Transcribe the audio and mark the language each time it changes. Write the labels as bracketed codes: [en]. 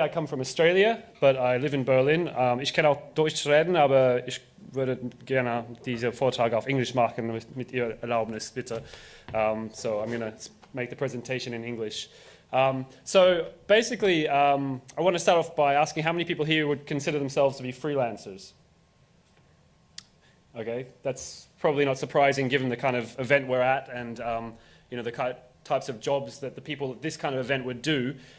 [en] I come from Australia, but I live in Berlin. [de] Ich kann auch Deutsch reden, aber ich würde gerne diesen Vortrag auf Englisch machen mit Ihrer Erlaubnis, bitte. [en] So I'm going to make the presentation in English. So basically, I want to start off by asking how many people here would consider themselves to be freelancers? Okay, that's probably not surprising given the kind of event we're at and you know, the types of jobs that the people at this kind of event would do.